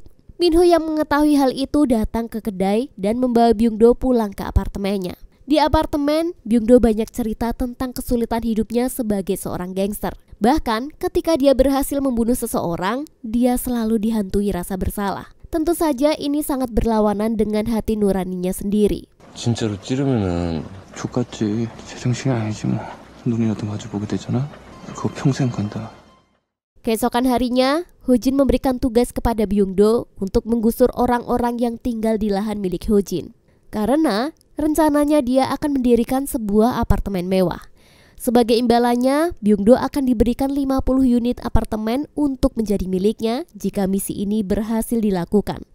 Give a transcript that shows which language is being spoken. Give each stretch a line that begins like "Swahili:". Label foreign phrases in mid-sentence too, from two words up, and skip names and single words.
Indonesian: Minho yang mengetahui hal itu datang ke kedai dan membawa Byung-do pulang ke apartemennya. Di apartemen, Byung-do banyak cerita tentang kesulitan hidupnya sebagai seorang gangster. Bahkan ketika dia berhasil membunuh seseorang, dia selalu dihantui rasa bersalah. Tentu saja ini sangat berlawanan dengan hati nuraninya sendiri.
Korean: 진짜로 찌르면은 족같지. 제정신이 아니지 뭐. 눈이라도 마주보게 되잖아. 그거 평생 간다.
Indonesian: Keesokan harinya, Ho-jin memberikan tugas kepada Byung-do untuk menggusur orang-orang yang tinggal di lahan milik Ho-jin. Karena rencananya dia akan mendirikan sebuah apartemen mewah. Sebagai imbalannya, Byung-do akan diberikan 50 unit apartemen untuk menjadi miliknya jika misi ini berhasil dilakukan.